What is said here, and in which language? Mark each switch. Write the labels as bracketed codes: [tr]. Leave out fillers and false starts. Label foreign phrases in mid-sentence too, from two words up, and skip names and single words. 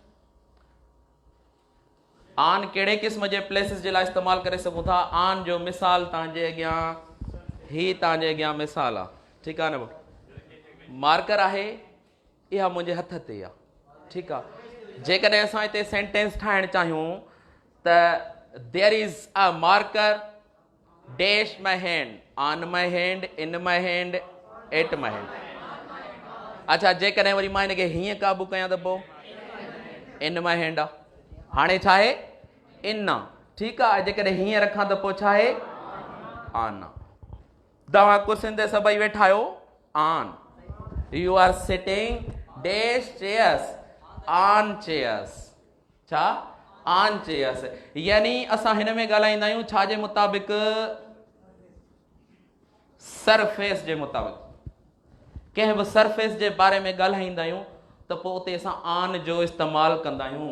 [sd] ऑन कहिड़े क़िस्म जे प्लेसिस जे लाइ इस्तेमालु करे सघूं था? ऑन जो मिसाल तव्हांजे अॻियां, ही तव्हांजे अॻियां मिसाल आहे। ठीकु आहे न, मार्कर आहे, इहा मुंहिंजे हथ ते आहे। ठीकु आहे, जेकॾहिं असां हिते सेंटेंस ठाहिणु चाहियूं त [en] there is a marker dash my hand, on my hand, in my hand, at my hand. [sd] अच्छा, जेकॾहिं वरी मां हिनखे हीअं क़ाबू कयां त पोइ [en] in my hand [sd] आहे। हाणे छा आहे? इन आहे। ठीकु आहे, जेकॾहिं हीअं रखां त पोइ छा आहे? ऑन आहे। तव्हां कुर्सियुनि ते सभई वेठा आहियो, ऑन। [en] you are sitting dash chairs, on chairs. छा? on chairs. [sd] यानी असां हिन में ॻाल्हाईंदा आहियूं छाजे मुताबिक़? सरफेस जे मुताबिक़। कंहिं बि सरफेस जे बारे में ॻाल्हाईंदा आहियूं त पोइ उते असां ऑन जो इस्तेमालु कंदा आहियूं।